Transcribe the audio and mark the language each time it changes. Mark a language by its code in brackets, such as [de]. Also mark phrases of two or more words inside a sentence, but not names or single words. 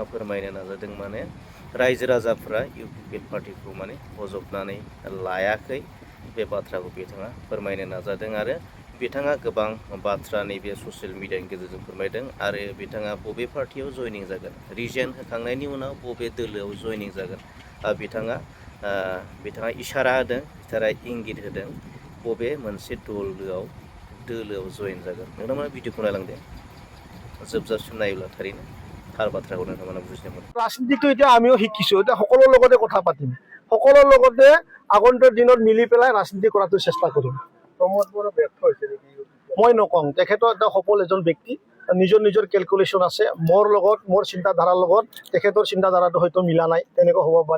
[brx] फोरमायनो नाजादों माने रायजो राजाफ्रा इउपिपिएल पार्टीखौ माने बजबनानै लायाखै बे बाथ्राखौ बिथाङा फोरमायनो नाजादों आरो बिथाङा गोबां बाथ्रा नैबे ससियेल मिडियानि गेजेरजों फोरमायदों आरो बिथाङा बबे पार्टियाव जयनिं जागोन रिजाइन होखांनायनि उनाव बबे दोलोआव जयनिं जागोन बिथाङा इसारा होदों इंगित होदों बबे मोनसे दोलोआव जयेन जागोन। नोंथांमोना भिडिअखौ नायलांदो जोबजासिम नायोब्ला थारैनो थार बाथ्राखौ नोंथांमोना बुजिनो मोनो। [as] ৰাজনীতিটো এতিয়া আমিও শিকিছো, এতিয়া সকলোৰ লগতে কথা পাতিম, সকলোৰ লগতে আগন্তুক দিনত মিলি পেলাই ৰাজনীতি কৰাটো চেষ্টা কৰিম। প্ৰমোদ বড়ো ব্যৰ্থ হৈছে নেকি? মই নকওঁ, তেখেতৰ এটা সফল এজন ব্যক্তি, নিজৰ নিজৰ কেলকুলেশ্যন আছে, মোৰ চিন্তাধাৰাৰ লগত তেখেতৰ চিন্তাধাৰাটো হয়তো মিলা নাই, তেনেকুৱা হ'ব পাৰে।